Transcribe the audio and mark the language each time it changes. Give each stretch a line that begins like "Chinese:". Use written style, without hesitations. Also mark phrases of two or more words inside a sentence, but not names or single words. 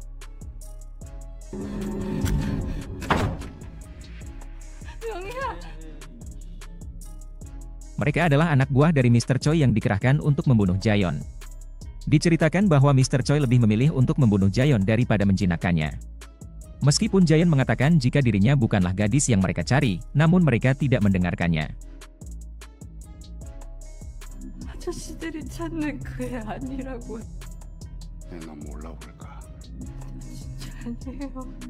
Indonesian: Mereka adalah anak buah dari Mr. Choi yang dikerahkan untuk membunuh Jayon. Diceritakan bahwa Mr. Choi lebih memilih untuk membunuh Jayon daripada menjinakkannya. Meskipun Jayon mengatakan jika dirinya bukanlah gadis yang mereka cari, namun mereka tidak mendengarkannya.
Korean: 아저씨들이 찾는 그 애 아니라고. 내가 몰라 볼까? 아니에요.